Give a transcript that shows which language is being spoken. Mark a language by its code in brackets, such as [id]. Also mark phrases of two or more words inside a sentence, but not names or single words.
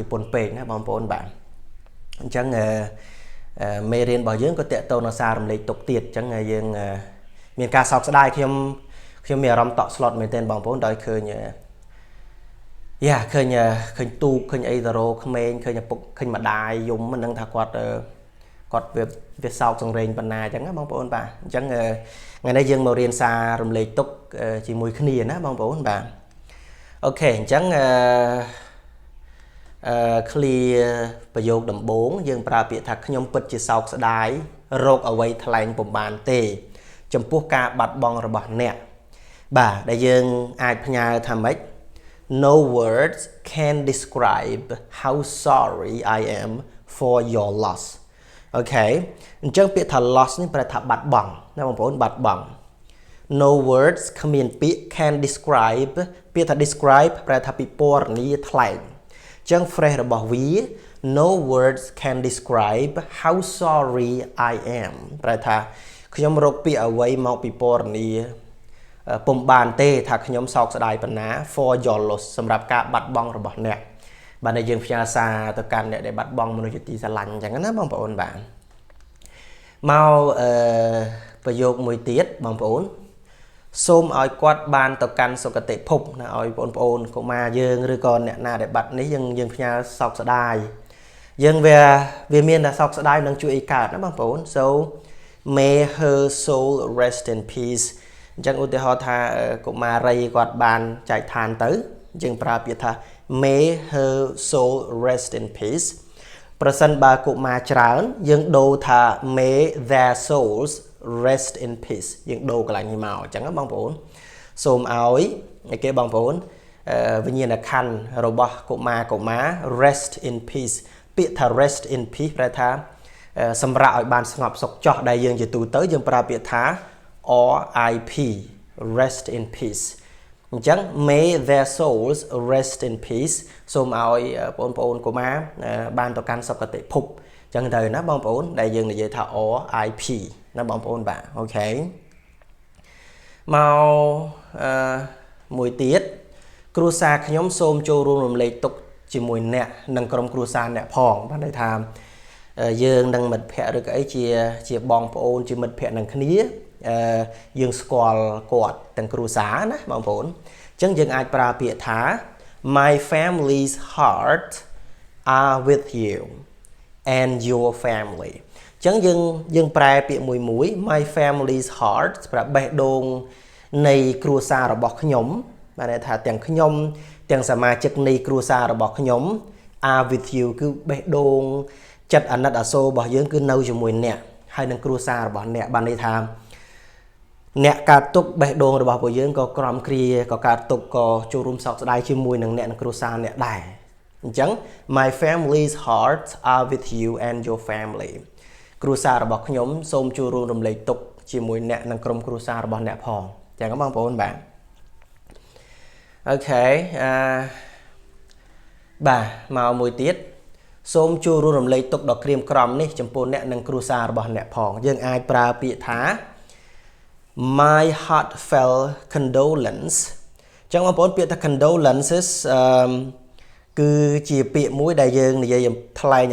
[km] ពន់ពេកណាបងប្អូនបាទអញ្ចឹងមេរៀនរបស់យើងក៏តេតទៅនៅសាររំលែកទុកទៀតអញ្ចឹងយើងមានការសោកស្ដាយខ្ញុំមានអារម្មណ៍តក់ស្លុតមែនទែនបងប្អូនដោយឃើញឃើញទូកឃើញអីតារោក្មេងឃើញឪពុកឃើញម្ដាយយំមិនដឹងថាគាត់វាសោកសង្រេងប៉ុណ្ណាអញ្ចឹងណាបងប្អូនបាទអញ្ចឹងថ្ងៃនេះយើងមករៀនសាររំលែកទុកជាមួយគ្នាណាបងប្អូនបាទអូខេអញ្ចឹង clear ប្រយោគដំបូងយើងប្រើពាក្យថាខ្ញុំពិតជាសោកស្ដាយរោគអ្វីថ្លែងពុំបានទេចំពោះការបាត់បង់របស់អ្នកបាទដែលយើងអាចផ្ញើថាម៉េច [en] No words can describe how sorry I am for your loss [km] អូខេអញ្ចឹងពាក្យថា loss នេះប្រែថាបាត់បង់ណាបងប្អូនបាត់បង់ [en] No words [km] គ្មានពាក្យ [en] can describe [km] ពាក្យថា describe ប្រែថាពិពណ៌នាថ្លែងចឹង phrase របស់វា [en] No words can describe how sorry I am [km] ប្រែថាខ្ញុំរកពាក្យអ្វីមកពិពណ៌នាពុំបានទេថាខ្ញុំសោកស្ដាយប៉ុណ្ណា [en] for your loss [km] សម្រាប់ការបាត់បង់របស់អ្នកបាទ ដែលយើងផ្ញើសារទៅកាន់អ្នកដែលបាត់បង់មនុស្សជាទីស្រឡាញ់អញ្ចឹងណាបងប្អូនបាទមកប្រយោគមួយទៀតបងប្អូនសូមឲ្យគាត់បានទៅកាន់សុគតិភពណាឲ្យបងប្អូ នកុមារយើងឬក៏អ្នកណាដែលបាត់នេះយើងផ្ញើសោកស្ដាយយើងវាមានតែសោកស្ដាយនឹងជួយឲ្យកើតណាបងប្អូន [en] so may her soul rest in peace [km] អញ្ចឹងឧទាហរណ៍ថាកុមារីគាត់បានចែកឋានទៅយើងប្រើពាក្យថា [en] may her soul rest in peace [km] ប្រសិនបើកុមារច្រើនយើងដូរថា [en] may their souls rest in peace [km] យើងដូរកន្លែងនេះមកអញ្ចឹងបងប្អូនសូមឲ្យគេបងប្អូនវិញ្ញាណក្ខន្ធរបស់កុមារ [en] rest in peace [km] ពាក្យថា [en] rest in peace [km] ប្រែថាសម្រាប់ឲ្យបានស្ងប់សុខចោះដែលយើងជាទូទៅយើងប្រើពាក្យថា [en] RIP rest in peace [km] អញ្ចឹង [en] may their souls rest in peace [km] សូមឲ្យបងប្អូនកុមារបានទៅកាន់សុគតិភពអញ្ចឹងទៅណាបងប្អូនដែលយើងនិយាយថា RIP ណាបងប្អូនបាទអូខេមកមួយទៀតគ្រួសារខ្ញុំសូមចូលរួមរំលែក ទុក្ខជាមួយអ្នកនិងក្រុមគ្រួសារអ្នកផងបានន័យថាយើងនឹងមិត្តភ័ក្តិឬក៏អីជាបងប្អូនជាមិត្តភ័ក្តិនឹងគ្នាយើងស្គាល់គាត់ទាំងគ្រួសារណាបងប្អូនអញ្ចឹងយើងអាចប្រើពាក្យថា My [en] family's heart are with you and your family [km] អញ្ចឹងយើងប្រែពាក្យមួយ [en] My family's heart [km] ប្រាប់បេះដូងនៃគ្រួសាររបស់ខ្ញុំបានន័យថាទាំងខ្ញុំទាំង សមាជិកនៃគ្រួសាររបស់ខ្ញុំ [en] are with you [km] គឺបេះដូងចិត្តអាណិតអាសូររបស់យើងគឺនៅជាមួយអ្នកហើយនឹងគ្រួសាររបស់អ្នកបានន័យថាអ្នកកើតទុកបេះដូងរបស់ពួកយើងក៏ក្រំគ្រាក៏កើតទុកក៏ចូលរួមសោកស្ដាយជាមួយនឹងអ្នកនិងគ្រួសារអ្នកដែរអញ្ចឹង [en] My family's hearts are with you and your family [km] គ្រួសាររបស់ខ្ញុំសូមចូលរួមរំលែកទុក្ខជាមួយអ្នកនិងក្រុមគ្រួសាររបស់អ្នកផងអញ្ចឹងបងប្អូនបាទ អូខេបាទមកមួយទៀតសូមចូលរួមរំលែកទុក្ខដ៏ក្រៀមក្រំនេះចំពោះអ្នកនិងគ្រួសាររបស់អ្នកផងយើងអាចប្រើពាក្យថា [en] my heartfelt condolence [km] ចឹងបងប្អូនពាក្យថា condolences គឺជាពាក្យមួយដែលយើងនិយាយថ្លែង